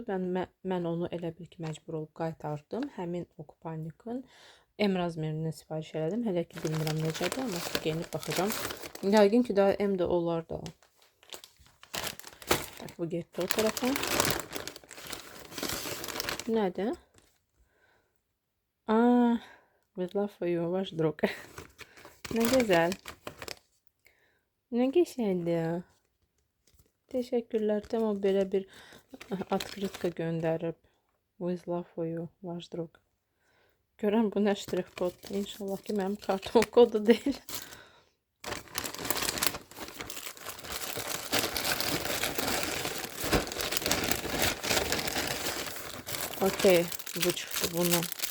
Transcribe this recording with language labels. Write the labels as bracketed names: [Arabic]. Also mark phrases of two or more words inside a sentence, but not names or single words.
[Azerbaijani] Mən onu elə bil ki məcbur olub qaytardım. Həmin o kupanikın M razmerindən sifariş elədim. Hələ ki bilmirəm necədir, amma ki geyinib baxacağam. Yəqin ki daha M də olar da. Bu getdi o tarafa. Nədir? [English] With love for you, [Russian] ваш друг. [Turkish] Ne güzel. Ne geçerli. Teşekkürler. Tamam, böyle bir открытка gönderip. [English] With love for you, [Russian] ваш друг. [Azerbaijani] Görən bu nə ştrix koddur. İnşallah ki mənim karton [Turkish] kodu değil. [Azerbaijani] Okey. Bu çıxdı bunu.